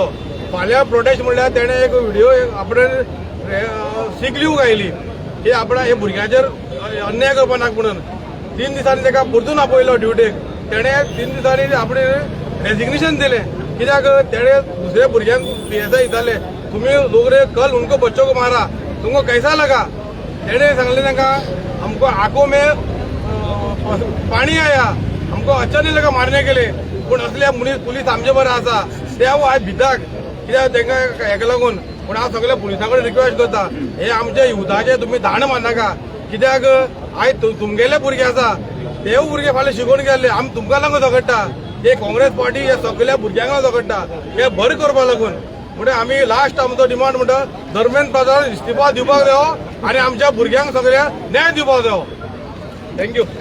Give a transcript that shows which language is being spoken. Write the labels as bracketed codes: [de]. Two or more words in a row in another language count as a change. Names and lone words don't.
[kok] फाल्यां प्रोटेस्ट म्हणल्यार तेणे एक व्हिडिओ आपणे सीक लीव घायली की आपणा हे भुरग्यांचेर अन्याय करपा नाका म्हणून. 3 दिसांनी तेका परतून आपयलो ड्युटेक. तेणे 3 दिसांनी आपणे रेजिग्नेशन दिलें कित्याक तेणे दुसरे भुरग्यांक PSI दिताले [hi] तुम्ही लोग रे कल उनको बच्चों को मारा तुमको कैसा लगा [kok] तेणे सांगले तांकां हमको [hi] आंखों में पाणी आया हमको अच्छा नहीं लगा मारने के लिए [kok] पूण असल्या पुलीस आमचे बरें आसा ते हांव आयज भिताक कित्याक तांकां हेका लागून पूण हांव सगळ्या पुलिसां कडेन रिक्वेस्ट करता हे आमचे युथाचे तुमी दाण मारनाका कित्याक आयज तुमगेले भुरगे आसा तेवूय भुरगे फाल्यां शिकून गेल्ले आमी तुमकां लागून झगडटा हे काँग्रेस पार्टी हे सगळ्या भुरग्यांक झगडटा हे बरें करपा लागून म्हणजे आमी लास्ट आमचो डिमांड म्हणटा धर्मेंद्र प्रधान इस्तिफा दिवपाक जायो आनी आमच्या भुरग्यांक सगळ्या न्याय दिवपाक जायो थँक्यू